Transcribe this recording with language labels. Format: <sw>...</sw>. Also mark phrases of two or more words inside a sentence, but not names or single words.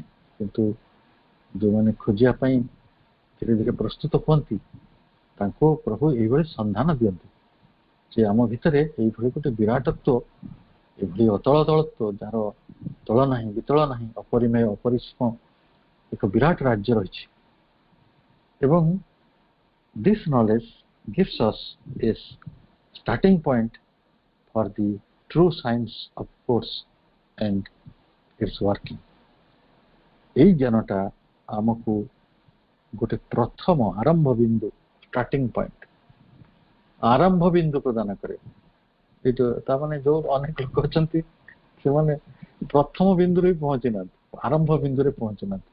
<or>କିନ୍ତୁ ଯେଉଁମାନେ ଖୋଜିବା ପାଇଁ ଧୀରେ ଧୀରେ ପ୍ରସ୍ତୁତ ହୁଅନ୍ତି, ତାଙ୍କୁ ପ୍ରଭୁ ଏଇଭଳି ସନ୍ଧାନ ଦିଅନ୍ତି ଯେ ଆମ ଭିତରେ ଏଇଭଳି ଗୋଟେ ବିରାଟତ୍ୱ, ଏଭଳି ଅତଳ ତଳତ୍ୱ, ଯାହାର ତଳ ନାହିଁ, ବିତଳ ନାହିଁ, ଅପରିମେୟ, ଅପରିସୀମ ଏକ ବିରାଟ ରାଜ୍ୟ ରହିଛି।</or> <en>ଏବଂ this knowledge gives us a starting point for the true science of force, and it's working.</en> <or>এই জ্ঞানটা ଆମକୁ ଗୋଟେ ପ୍ରଥମ ଆରମ୍ଭ ବିନ୍ଦୁ</or> <en>starting point</en> <or>ଆରମ୍ଭ ବିନ୍ଦୁ ପ୍ରଦାନ କରେ। ଏଇଟା ତାମାନେ ଯୋଉ ଅନେକ ଲୋକ ଅଛନ୍ତି ସେମାନେ ପ୍ରଥମ ବିନ୍ଦୁରେ ପହଞ୍ଚି ନାହାନ୍ତି, ଆରମ୍ଭ ବିନ୍ଦୁରେ ପହଞ୍ଚି ନାହାନ୍ତି।</or>